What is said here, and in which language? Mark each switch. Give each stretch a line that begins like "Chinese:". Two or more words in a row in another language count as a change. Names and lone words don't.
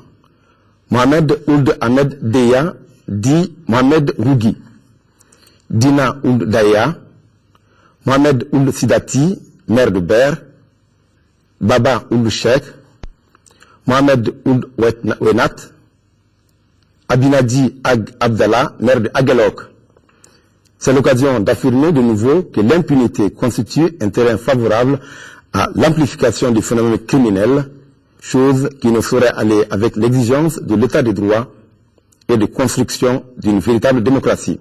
French: Mohamed Ould Ahmed Deya, dit Mohamed Rougui. Dina Ould Daya, Mohamed Ould Sidati, maire de Ber, Baba Ould Sheikh, Mohamed Ould Wenat, Abinadi Ag Abdallah, maire de Agelok. C'est l'occasion d'affirmer de nouveau que l'impunité constitue un terrain favorable à l'amplification du phénomène criminel, chose qui ne saurait aller avec l'exigence de l'état de droit et de construction d'une véritable démocratie.